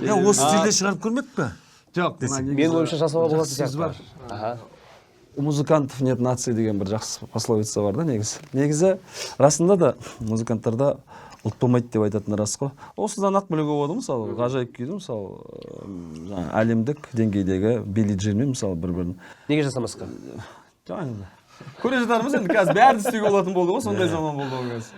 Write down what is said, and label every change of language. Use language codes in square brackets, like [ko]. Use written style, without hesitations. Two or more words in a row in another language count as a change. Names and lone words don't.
[kk] осы стилде шығарып көрмедік пе? жоқ Менің ойымша жасауға болады сөз бар. Аха. [ru] У музыкантов нет нации [kk] деген бір жақсы пословица бар да негізі расында да музыканттарда ұлт болмайды деп айтатын рас қой. Осыдан ақ білуге болады мысалы ғажайып күйді мысалы әлемдік деңгейдегі Билли Джинмен мысалы бір-бірін Неге жасамасқа? жаңағы көре жатармыз енді қазір бәрін істеуге болатын болды ғой сондай заман болды ғой қазір.